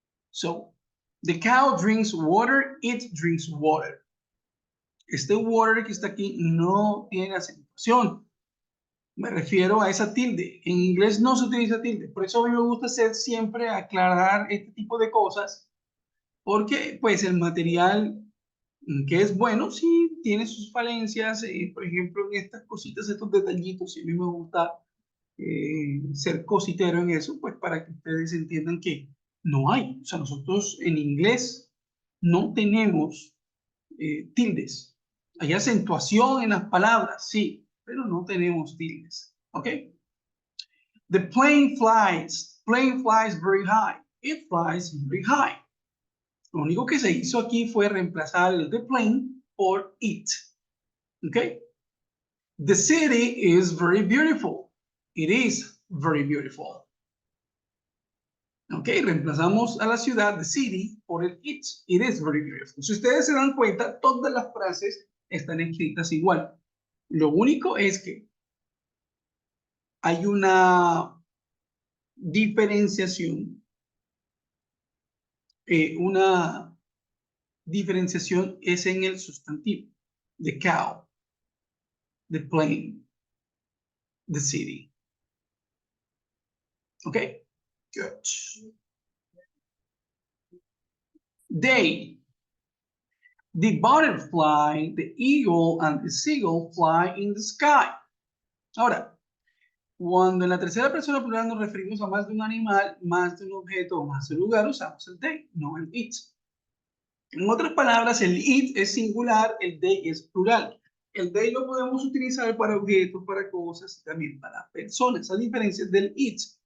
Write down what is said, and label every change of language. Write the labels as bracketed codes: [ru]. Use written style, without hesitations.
[en] So, the cow drinks water, it drinks water. [es] Este water que está aquí no tiene acentuación. Me refiero a esa tilde. En inglés no se utiliza tilde. Por eso a mí me gusta hacer siempre aclarar este tipo de cosas, porque pues el material que es bueno, sí, tiene sus falencias. Por ejemplo, en estas cositas, estos detallitos, y a mí me gusta ser cositero en eso, pues para que ustedes entiendan que no hay. O sea, nosotros en inglés no tenemos tildes. Hay acentuación en las palabras, sí, pero no tenemos tildes. [en] ¿Ok? The plane flies. Plane flies very high. It flies very high. [es] Lo único que se hizo aquí fue reemplazar el the plane por it. ¿Ok? [en] The city is very beautiful. It is very beautiful. ¿Ok? [es] Reemplazamos a la ciudad, the city, por el it. [en] It is very beautiful. [es] Si ustedes se dan cuenta, todas las frases están escritas igual. Lo único es que hay una diferenciación, una diferenciación es en el sustantivo. [en] The cow, the plane, the city. ¿Ok? Good. They, the butterfly, the eagle, and the seagull fly in the sky. [es] Ahora, cuando en la tercera persona plural nos referimos a más de un animal, más de un objeto o más de un lugar, usamos el they, no el it. En otras palabras, el it es singular, el they es plural. El they lo podemos utilizar para objetos, para cosas y también para personas, a diferencia del it.